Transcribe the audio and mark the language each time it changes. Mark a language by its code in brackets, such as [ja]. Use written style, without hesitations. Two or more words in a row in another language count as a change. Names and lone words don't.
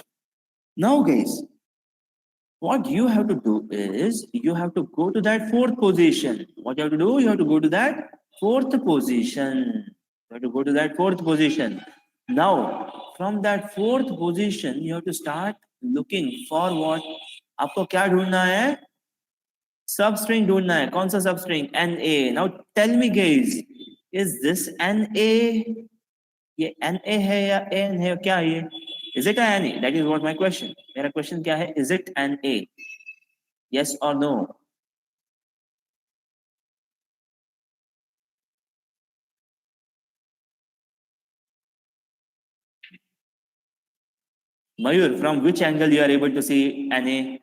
[en] Now, guys, what you have to do is you have to go to that fourth position. What you have to do? You have to go to that fourth position. You have to go to that fourth position. Now, from that fourth position, you have to start looking for what? [hi] आपको क्या ढूंढना है? [en] substring [hi] ढूंढना है. कौन सा [en] substring? [hi] NA. [en] Now tell me, guys, is this NA? [hi] ये NA है या AN है? क्या है ये? [en] Is it an NA? That is what my question. [hi] मेरा question क्या है? [en] Is it an A? Yes or no? Mayur, from which angle you are able to see NA?